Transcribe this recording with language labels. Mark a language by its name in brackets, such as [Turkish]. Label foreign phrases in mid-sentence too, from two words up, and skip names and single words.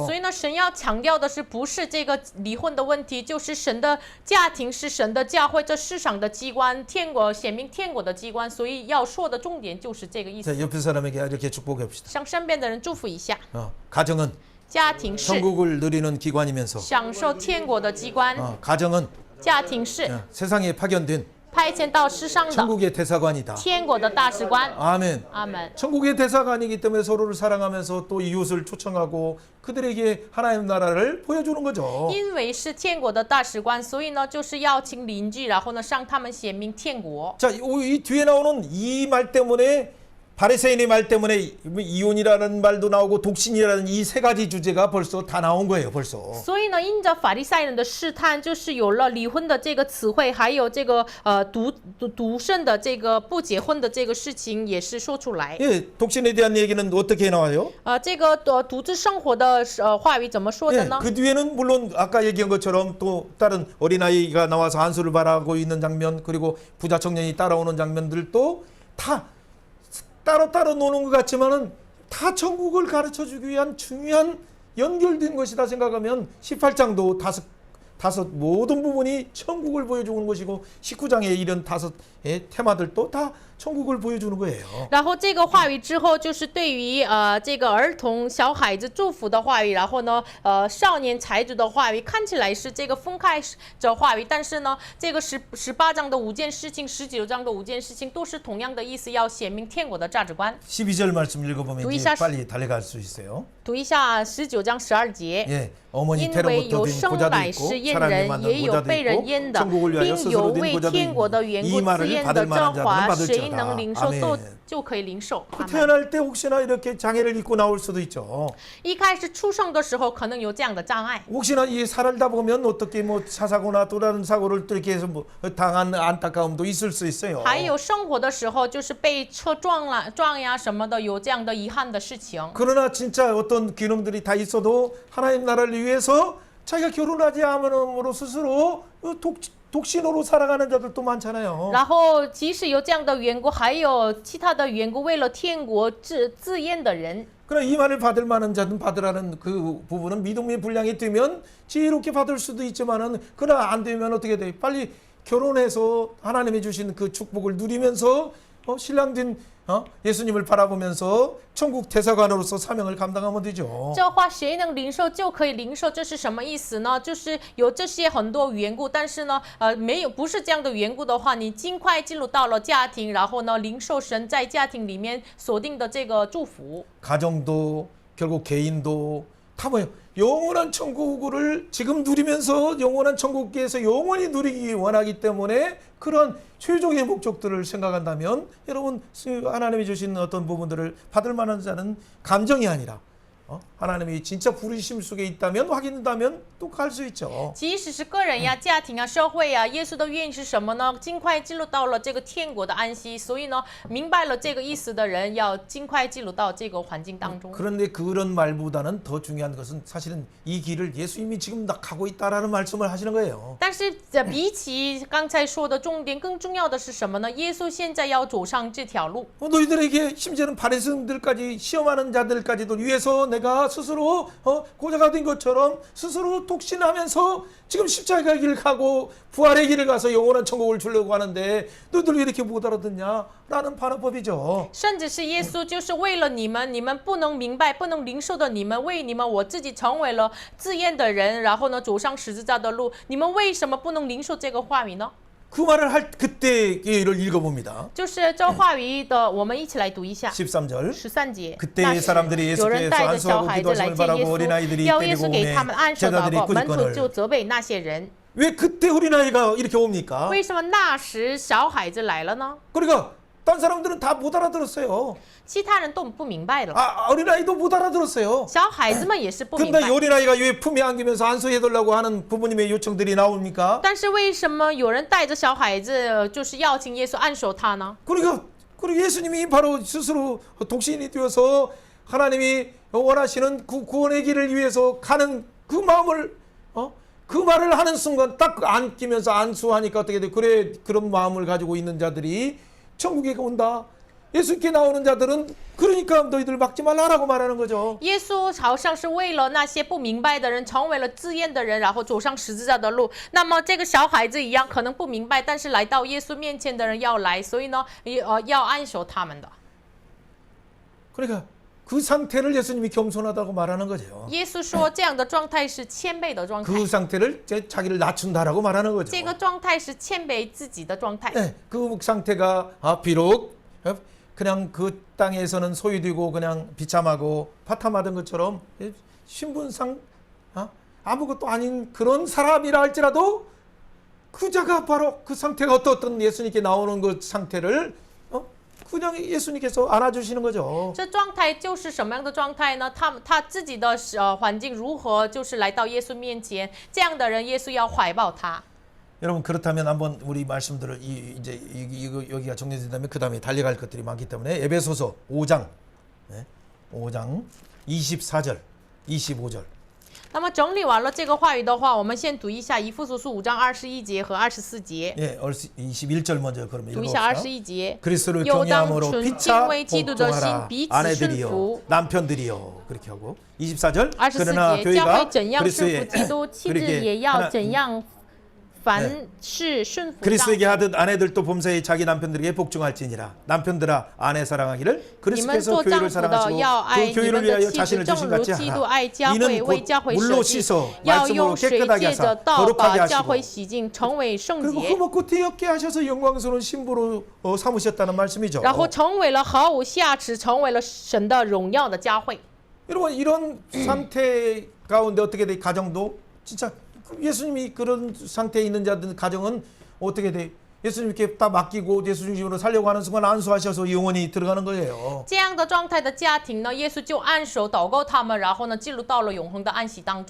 [Chinese] 所以呢，神要强调的是，不是这个离婚的问题，就是神的家庭是神的教会，这世上的机关，天国显明天国的机关。所以要说的重点就是这个意思。 [Korean] 자, 옆에 사람에게 이렇게 축복해 봅시다. [Chinese] 向身边的人祝福一下， [Korean] 가정은 [Chinese] 家庭是 [Korean] 천국을 누리는 기관이면서 [Chinese] 享受天国的机关， [Korean] 가정은 [Chinese] 家庭是 [Korean] 세상에 파견된 [Chinese] 派遣到世上的 [Korean] 천국의 대사관이다. [Chinese] 天国的大使官。 [Korean] 아멘. [Chinese] 阿门。 [Korean] 천국의 대사관이기 때문에 서로를 사랑하면서 또 이웃을 초청하고 그들에게 하나님 나라를 보여주는 거죠. [Chinese] 因为是天国的大使官，所以呢，就是邀请邻居，然后呢，向他们显明天国。 [Korean] 자, 이 뒤에 나오는 이 말 때문에 바리새인의 말 때문에 이혼이라는 말도 나오고 독신이라는 이 세 가지 주제가 벌써 다 나온 거예요, 벌써. [Chinese] 所以呢，因着法利赛人的试探，就是有了离婚的这个词汇，还有这个独身的这个不结婚的这个事情，也是说出来。 [Korean] 예, 독신에 대한 얘기는 어떻게 나와요? [Chinese] 这个独自生活的话语怎么说的 [Korean] 예, [Chinese] 呢？ [Korean] 그 뒤에는 물론 아까 얘기한 것처럼 또 다른 어린아이가 나와서 안수를 바라고 있는 장면, 그리고 부자 청년이 따라오는 장면들도 다 따로따로 노는 것 같지만은 다 천국을 가르쳐 주기 위한 중요한 연결된 것이다 생각하면 18장도 다섯 모든 부분이 천국을 보여주는 것이고 19장에 이런 다섯 테마들도 다 천국을 보여주는 거예요. [Chinese] 然后这个话语之后，就是对于这个儿童、小孩子祝福的话语，然后呢少年才子的话语，看起来是这个分开的话语，但是呢这个18章的5件事情，19章的5件事情都是同样的意思，要显明天国的价值观。 [Korean] 12절 말씀 읽어보면 이제 두이샤- 빨리 달려갈 수 있어요. [Chinese] 读一下19章12节。 [Korean] 예, 어머니 [Chinese] 因为 [Korean] 테러부터 [Chinese] 有 [Korean] 된 [Chinese] 生 [Korean] 고자도 [Chinese] 来 [Korean] 있고 [Chinese] 是阉 [Korean] 사람이 [Chinese] 人， [Korean] 만든 [Chinese] 也有 [Korean] 고자도 [Chinese] 被人 [Korean] 있고 [Chinese] 阉的， [Korean] 천국을 위하여 [Chinese] 并有 [Korean] 스스로 된 [Chinese] 为 [Korean] 고자도 [Chinese] 天国的 [Korean] 있고 [Chinese] 缘 [Korean] 이 [Chinese] 故自 [Korean] 말을 [Chinese] 阉 [Korean] 받을 [Chinese] 的， [Korean] 만한 [Chinese] 这 [Korean] 자는 [Chinese] 话谁 [Korean] 받을지어다. [Chinese] 能领受都 [Korean] 아멘. [Chinese] 就可以领受。阿门 [Korean] 태어날 때 혹시나 이렇게 장애를 입고 나올 수도 있죠. [Chinese] 一开始出生的时候可能有这样的障碍， [Korean] 혹시나 이 살다 보면 어떻게 뭐 차사고나 또 다른 사고를 또 이렇게 해서 뭐 당한 안타까움도 있을 수 있어요. [Chinese] 还有生活的时候就是被车撞呀什么的，有这样的遗憾的事情。 [Korean] 그러나 진짜 어떤 기능들이 다 있어도 하나님 나라를 위해서 자기가 결혼하지 않음으로 스스로 독신으로 살아가는 자들도 많잖아요. [Chinese] 然后即使有这样的缘故，还有其他的缘故，为了天国自阉的人。 [Korean] 그러나 이 말을 받을 만한 자는 받으라는 그 부분은 믿음의 분량이 되면 지혜롭게 받을 수도 있지만은 그러나 안 되면 어떻게 돼? 빨리 결혼해서 하나님이 주신 그 축복을 누리면서 신랑된 예수님을 바라보면서 천국 대사관으로서 사명을 감당하면 되죠. [Chinese] 这话谁能领受就可以领受，这是什么意思呢？就是有这些很多缘故，但是呢，没有不是这样的缘故的话，你尽快进入到了家庭，然后呢，领受神在家庭里面锁定的这个祝福。 [Korean] 가정도 결국 개인도 다 뭐예요? 영원한 천국을 지금 누리면서 영원한 천국에서 영원히 누리기 원하기 때문에 그런 최종의 목적들을 생각한다면 여러분 하나님이 주신 어떤 부분들을 받을 만한 자는 감정이 아니라 하나님이 진짜 부르심 속에 있다면 확인된다면 또 갈 수 있죠. [Chinese] 即使是个人呀、家庭啊、社会呀，耶稣的愿意是什么呢？尽快进入到了这个天国的安息。所以呢，明白了这个意思的人，要尽快进入到这个环境当中。 [Korean] 그런데 그런 말보다는 더 중요한 것은 사실은 이 길을 예수님이 지금 가고 있다라는 말씀을 하시는 거예요. [Chinese] 但是比起刚才说的重点，更重要的是什么呢？耶稣现在要走上这条路。 [Korean] 너희들에게 심지어는 바리새인들까지 시험하는 자들까지도 위해서 내가 스스로 고자가 된 것처럼 스스로 독신하면서 지금 십자가의 길을 가고 부활의 길을 가서 영원한 천국을 주려고 하는데 너희들 왜 이렇게 못 알아듣냐라는 반어법이죠. [Chinese] 甚至是耶稣就是为了你们，你们不能明白、不能领受的你们，为你们我自己成为了自厌的人，然后呢走上十字架的路，你们为什么不能领受这个话语呢？ [Korean] 그 말을 할 그때를 읽어봅니다. [Chinese] 就是这话语的，我们一起来读一下。 [Korean] 13절 [Chinese] 13节， [Korean] 그때의 사람들이 [Chinese] 有人 [Korean] 예수께서 [Chinese] 带着小 [Korean] 안수하고 [Chinese] 孩子来 [Korean] 기도하심을 [Chinese] 见耶 [Korean] 바라고 어린아이들이 [Chinese] 稣，要耶 [Korean] 때리고 [Chinese] 稣给他们按手祷 [Korean] 제자들이 [Chinese] 告，门徒 [Korean] 꾸짖거늘 [Chinese] 就责备那些人。 [Korean] 왜 그때 어린아이가 이렇게 옵니까? [Chinese] 为什么那时小孩子来了呢？ [Korean] 그러니까 딴 사람들은 다 못 알아들었어요. [Chinese] 其他人都不明白了， [Korean] 어린아이도 못 알아들었어요. [Chinese] 小孩子们也是不明 [Korean] 근데 [Chinese] 白。 [Korean] 어린아이가 왜 품에 안기면서 안수해달라고 하는 부모님의 요청들이 나옵니까? [Chinese] 但是为什么有人带着小孩子，就是邀请耶稣按手他呢？ [Korean] 그리고 예수님이 바로 스스로 독신이 되어서 하나님이 원하시는 그 구원의 길을 위해서 가는 그 마음을 그 말을 하는 순간 딱 안기면서 안수하니까 어떻게 돼? 그래 그런 마음을 가지고 있는 자들이 천국에 온다. 예수께 나오는 자들은 그러니까 너희들 막지 말라라고 말하는 거죠. [Chinese] 耶稣好像是为了那些不明白的人，成为了自厌的人，然后走上十字架的路。那么这个小孩子一样，可能不明白，但是来到耶稣面前的人要来，所以呢，要按手他们的。 [Korean] 그러니까 그 상태를 예수님이 겸손하다고 말하는 거죠. [Chinese] 耶稣说这样的状态是谦卑的状态， [Korean] 그 상태를 자기를 낮춘다라고 말하는 거죠. [Chinese] 这个状态是谦卑自己的状态。 [Korean] 네, 그 상태가 비록 그냥 그 땅에서는 소유되고 그냥 비참하고 파탐하던 것처럼 신분상 아무것도 아닌 그런 사람이라 할지라도 그자가 바로 그 상태가 어떤 예수님께 나오는 그 상태를 그냥 예수님께서 안아주시는 거죠. [Chinese] 这状态就是什么样的状态呢？他自己的环境如何，就是来到耶稣面前，这样的人，耶稣要怀抱他。 [Korean] 여러분 그렇다면 한번 우리 말씀들을 이제 여기가 정리된다면 그 다음에 달려갈 것들이 많기 때문에 에베소서 5장 5장 24절 25절 [Chinese] 那么整理完了这个话语的话，我们先读一下以弗所书5章21节和24节。 [Korean] 예, 21절 먼저 그러면 [Chinese] 读一下 [Korean] 읽어봅시다. [Chinese] 21节。 [Korean] 그리스도를 [Chinese] 又当 [Korean] 경외함으로 [Chinese] 纯敬 [Korean] 피차 [Chinese] 畏基督的心， [Korean] 복종하라 [Chinese] 彼此顺 [Korean] 아내들이여 [Chinese] 服。 [Korean] 남편들이여 그렇게 하고 24절 [Chinese] 24 [Korean] 그러나 [Chinese] 节，教会 [Korean] 교회가 [Chinese] 怎样顺服 [Korean] 그리스도의 [Chinese] 基督，妻子 [Korean] 그렇게 [Chinese] 也要 [Korean] 하나- [Chinese] 怎样凡事顺服丈夫。 [Korean] 그리스도에게 하듯 아내들도 범사에 자기 남편들에게 복종할지니라. 남편들아 아내 사랑하기를 [Chinese] 你们 [Korean] 그리스도께서 [Chinese] 做丈 [Korean] 교회를 [Chinese] 夫的 [Korean] 사랑하시고 [Chinese] 要爱 [Korean] 그 [Chinese] 你 [Korean] 교회를 [Chinese] 们的 [Korean] 위하여 [Chinese] 妻子， [Korean] 자신을 [Chinese] 正 [Korean] 주신 [Chinese] 如 [Korean] 같이 [Chinese] 基督 [Korean] 하라. [Chinese] 爱教会， [Korean] 이는 [Chinese] 为 [Korean] 곧 [Chinese] 教会 [Korean] 물로 [Chinese] 舍己， [Korean] 씻어 [Chinese] 要 [Korean] 말씀으로 [Chinese] 用水 [Korean] 깨끗하게 [Chinese] 借着 [Korean] 하사 [Chinese] 道 [Korean] 거룩하게 [Chinese] 把教 [Korean] 하시고 [Chinese] 会洗净，成为圣 [Korean] 그리고 [Chinese] 洁， [Korean] 흠없고 티없게 하셔서 영광스러운 신부로 삼으셨다는 말씀이죠. [Chinese] 然后成为了毫无瑕疵，成为了神的荣耀的教会。 [Korean] 여러분 이런 상태 가운데 어떻게 돼? 가정도 진짜 예수님이 그런 상태에 있는 자들 가정은 어떻게 돼? 예수님께 다 맡기고 예수 중심으로 살려고 하는 순간 안수하셔서 영원히 들어가는 거예요. [Chinese] 这样的状态的家庭呢，耶稣就按手祷告他们，然后呢进入到了永恒的安息当中。